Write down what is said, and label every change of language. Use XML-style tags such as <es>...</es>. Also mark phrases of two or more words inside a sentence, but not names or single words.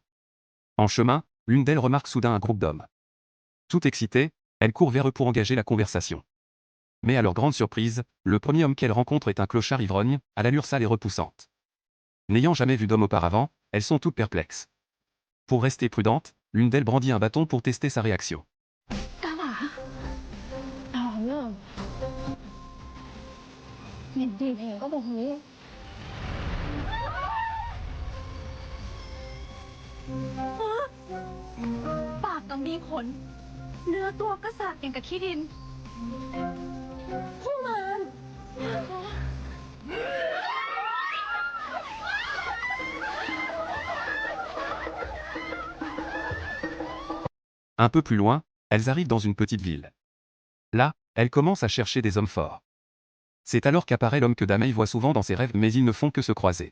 <fr>En chemin, l'une d'elles remarque soudain un groupe d'hommes. Tout excitée, elle court vers eux pour engager la conversation. Mais à leur grande surprise, le premier homme qu'elle rencontre est un clochard ivrogne, à l'allure sale et repoussante. N'ayant jamais vu d'homme auparavant, elles sont toutes perplexes. Pour rester prudente, l'une d'elles brandit un bâton pour tester sa réaction.</fr> <th>ปากก็มีขนเนื้อตัวก็สากอย่างกับขี้ดินพวกมัน</th> <fr>Un peu plus loin, elles arrivent dans une petite ville. Là, elles commencent à chercher des hommes forts. C'est alors qu'apparaît l'homme que Damei voit souvent dans ses rêves mais ils ne font que se croiser.</fr>